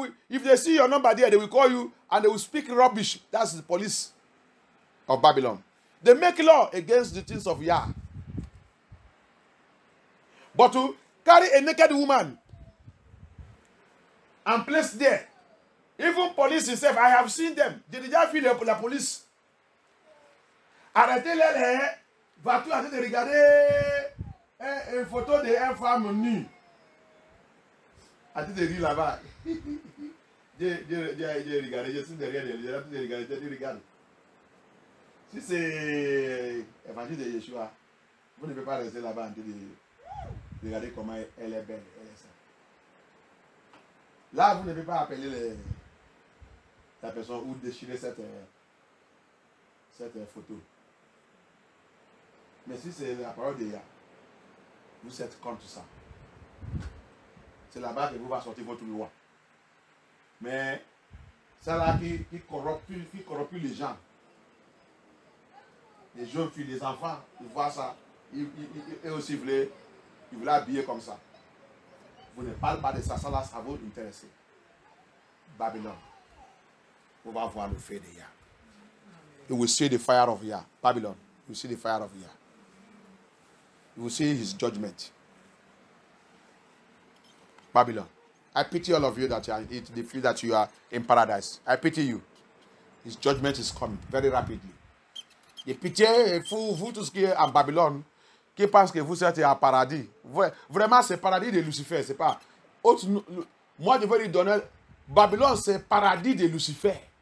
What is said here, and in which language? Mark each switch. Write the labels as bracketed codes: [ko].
[en] If they see your number there, they will call you and they will speak rubbish. That's the police of Babylon. They make law against the things of Yah. But to carry a naked woman and placed there. Even police itself, I have seen them. [fr] J'ai déjà vu la police. Arrêtez-les, va-tu en train de regarder une photo d'une femme nue. Arrêtez de rire là-bas. J'ai regardé, je suis derrière les gens, j'ai regardé. Si c'est l'évangile de Yeshua, vous ne pouvez pas rester là-bas en train de regarder comment elle est belle, elle est ça. Là, vous ne pouvez pas appeler la personne ou déchirer cette photo. Mais si c'est la parole de Yah, vous êtes contre ça. C'est là-bas que vous va sortir votre loi. Mais c'est là qui corrompt les gens. Les jeunes filles, les enfants, ils voient ça. Ils aussi voulaient habiller comme ça. Vous ne parlez pas de ça, ça va vous intéresser. Babylone. On va voir le feu de Yah. [en] You will see the fire of Yah. Babylon. You will see the fire of Yah. You will see his judgment. Babylon. I pity all of you that you are, they feel that you are in paradise. I pity you. His judgment is coming very rapidly. [fr] Et pitié, vous tous qui êtes en Babylone, qui pensent que vous êtes en paradis. Vraiment, c'est le paradis de Lucifer. C'est pas. Moi, je veux lui donner. Babylone, c'est le paradis de Lucifer.